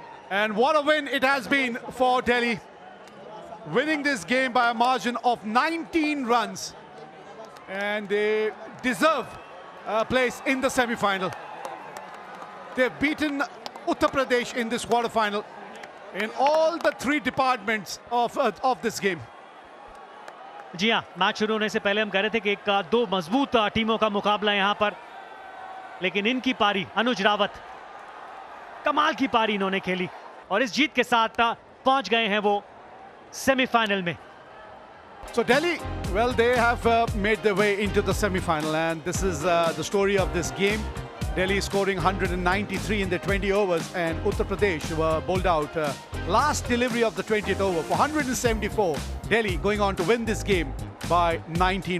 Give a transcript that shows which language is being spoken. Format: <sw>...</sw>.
<en>And what a win it has been for Delhi. Winning this game by a margin of 19 runs. And they deserve a place in the semi-final. They've beaten Uttar Pradesh in this quarter-final in all the 3 departments of this game.</en> <hi>जी हाँ, match शुरू होने से पहले हम कह रहे थे कि एक 2 मजबूत टीमों का मुकाबला यहां पर, लेकिन इनकी पारी, अनुज रावत कमाल की पारी इन्होंने खेली और इस जीत के साथ पहुंच गए हैं वो सेमीफाइनल में।</hi> <en>So Delhi, well, they have made their way into the semi-final, and this is the story of this game. Delhi scoring 193 in the 20 overs, and Uttar Pradesh were bowled out last delivery of the 20th over for 174. Delhi going on to win this game by 19.</en>